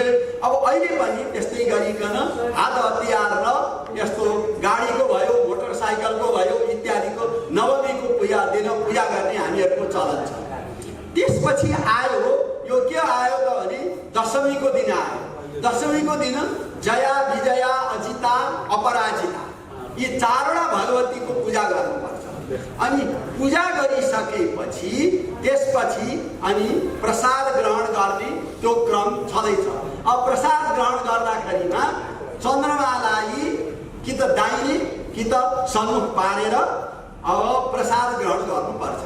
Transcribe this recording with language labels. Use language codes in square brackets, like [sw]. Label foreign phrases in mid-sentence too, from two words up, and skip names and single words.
[ne] अब अहिले पनि त्यस्तै गरिकन हात हतियार र यस्तो गाडीको भयो, मोटरसाइकलको भयो इत्यादिको नवमीको पूजा दिन पूजा गर्ने हामीहरूको चलन छ। त्यसपछि आयो यो के आयो त भने दशमीको दिन आयो। दशमीको दिन जया, विजया, अजिता, अपराजिता यी 4वटा भगवतीको पूजा गर्नुपर्छ। अनि पूजा गरिसकेपछि त्यसपछि अनि प्रसाद ग्रहण गर्ने त्यो क्रम छँदैछ। अब प्रसाद ग्रहण गर्दाखेरिमा चन्द्रमालाई कि त दाहिने कि त सम्मुख पारेर अब प्रसाद ग्रहण गर्नुपर्छ।